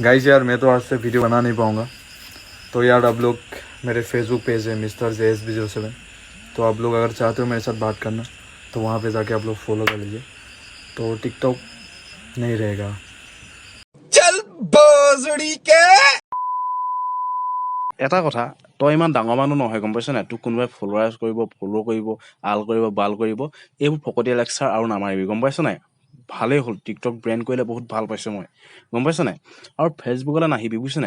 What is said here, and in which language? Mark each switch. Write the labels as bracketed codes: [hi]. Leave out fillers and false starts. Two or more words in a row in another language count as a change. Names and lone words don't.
[hi] गाइस यार, मैं तो आज से वीडियो बना नहीं पाऊंगा, तो यार आप लोग मेरे फेसबुक पेज है मिस्टर JSB07, तो आप लोग अगर चाहते हो मेरे साथ बात करना तो वहाँ पे जाके आप लोग फॉलो कर लीजिए, तो टिकटॉक नहीं रहेगा। चल भोसड़ी के। [as] এটা কথা, তই ইমান ডাঙৰ মানুহ নহয়, গম পাইছ নাই? তোক কোনোবাই ফলোৱাৰ্ছ কৰিব, ফ'ল' কৰিব, আল কৰিব, বাল কৰিব, এইবোৰ ফকতীয়া লেকচাৰ আৰু নামাৰিবি, গম পাইছ নাই? ভালেই হ'ল, টিকটক ব্ৰেণ্ড কৰিলে বহুত ভাল পাইছোঁ মই, গম পাইছ নাই? আৰু ফেচবুকলৈ নাহিবি, বুজিছ নাই?